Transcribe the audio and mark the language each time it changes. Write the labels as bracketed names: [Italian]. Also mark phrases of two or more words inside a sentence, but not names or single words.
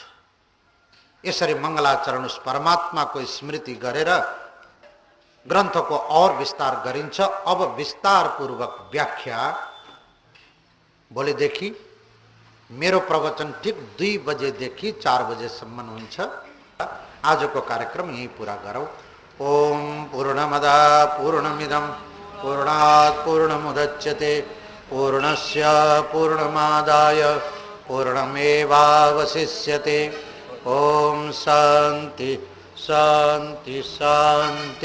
[Nepali] यसरी मङ्गलाचरण उस परमात्माको स्मृति गरेर ग्रन्थको और विस्तार गरिन्छ। अब विस्तार पूर्वक व्याख्या भोलिदेखि मेरो प्रवचन ठीक 2 बजेदेखि 4 बजेसम्म हुन्छ। आजको कार्यक्रम यही पूरा गरौँ। [Sanskrit] ओम पूर्णमदा पूर्णमिदं पूर्णात् पूर्णमुदच्यते पूर्णस्य पूर्णमादाय पूर्णमेवावशिष्यते। ओम शांति शांति शांति।